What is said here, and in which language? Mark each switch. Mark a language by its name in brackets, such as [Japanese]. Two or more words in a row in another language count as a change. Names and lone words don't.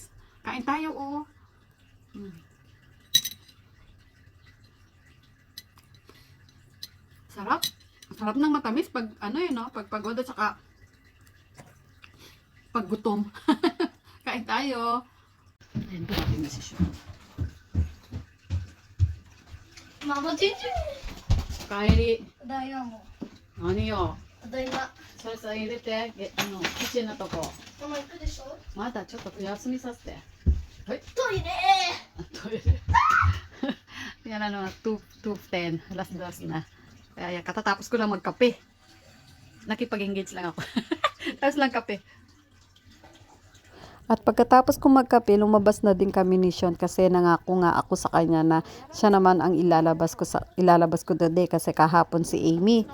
[Filipino] Kain tayo, oh. Sarap. Sarap ng matamis pag, ano yun, no? Pag pagod at saka pag gutom. Kain tayo. Ayan, dumating na si Sean. Mama, chichi. Kairi, [Japanese] ただいまも。何よ。ただいま。それさ、入れて、キッチンのとこ。ママ行くでしょ。まだちょっと休みさせて。はい。トイレ。トイレ. [Filipino] Yan ano, 2:10. Alas 2 na. Kaya yan, katatapos ko lang magkape. Nakipag-engage lang ako. Tapos lang kape. At pagkatapos kong magkape, lumabas na din kami ni Sean kasi nangako nga ako sa kanya na siya naman ang ilalabas ko today kasi kahapon si Amy.